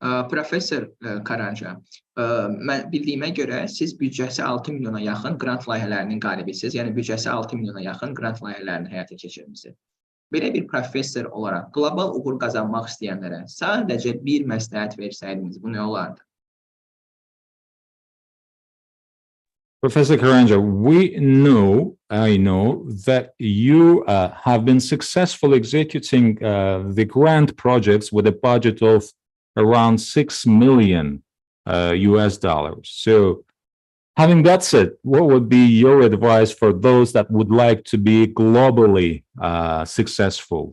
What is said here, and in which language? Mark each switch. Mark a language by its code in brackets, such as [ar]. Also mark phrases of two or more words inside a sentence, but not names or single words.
[az] Professor Karanxha, mən bildiyimə görə siz büdcəsi 6 milyona yaxın qrant layihələrinin qalibisiniz. Yəni büdcəsi 6 milyona yaxın qrant layihələrini həyata keçirmisiniz. Belə bir professor olaraq qlobal uğur qazanmaq istəyənlərə sadəcə bir məsləhət versəydiniz, bu nə olardı? [en] Professor Karanxha, I know that you have been successful executing the grant projects with a budget of around 6 million US dollars. So having that said, what would be your advice for those that would like to be globally successful?